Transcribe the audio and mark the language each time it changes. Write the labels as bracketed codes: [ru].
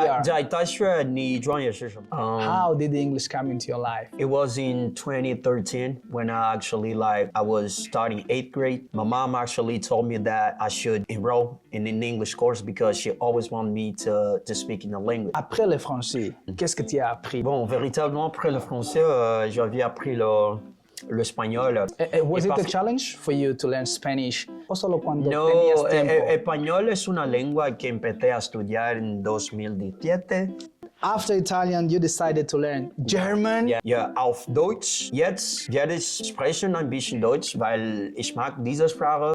[zh] 在大学你专业是什么？ [en] How did the English come into your life? It was in 2013 when I was starting 8th grade. My mom actually told me that I should enroll in an English course because she always wanted me to speak in the language. [fr] Après le français, qu'est-ce que tu as appris? Bon, véritablement, après le français, j'avais appris l'espagnol. [en] Was it a challenge for you to learn Spanish? [es] O solo cuando No, tenías tiempo? Español es una lengua que empecé a estudiar en 2017. [en] After Italian, you decided to learn German? [de] Ja, auf Deutsch. Jetzt werde ich sprechen ein bisschen Deutsch, weil ich mag diese Sprache.